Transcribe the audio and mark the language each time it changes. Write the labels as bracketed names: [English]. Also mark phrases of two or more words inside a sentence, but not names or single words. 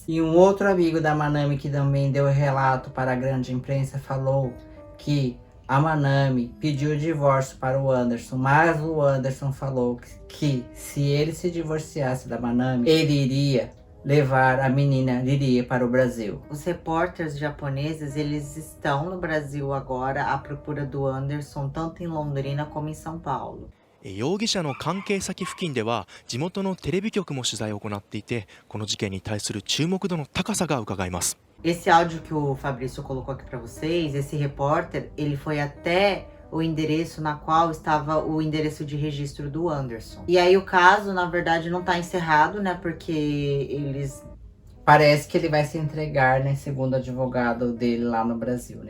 [Portuguese] E um outro amigo da Manami que também deu relato para a grande imprensa falou que a Manami pediu o divórcio para o Anderson, mas o Anderson falou que se ele se divorciasse da Manami, ele iria levar a menina Riri para o Brasil. Os repórteres japoneses, eles estão no Brasil agora à procura do Anderson, tanto em Londrina como em São Paulo. [Japanese] 容疑者の関係先付近では地元のテレビ局も取材を行っていて、この事件に対する注目度の高さが伺えます。 [Portuguese] Esse áudio que o Fabrício colocou aqui para vocês, esse repórter, ele foi até o endereço na qual estava o endereço de registro do Anderson. E aí o caso, na verdade, não tá encerrado, né? Porque eles... Parece que ele vai se entregar, né? Segundo o advogado dele lá no Brasil, né?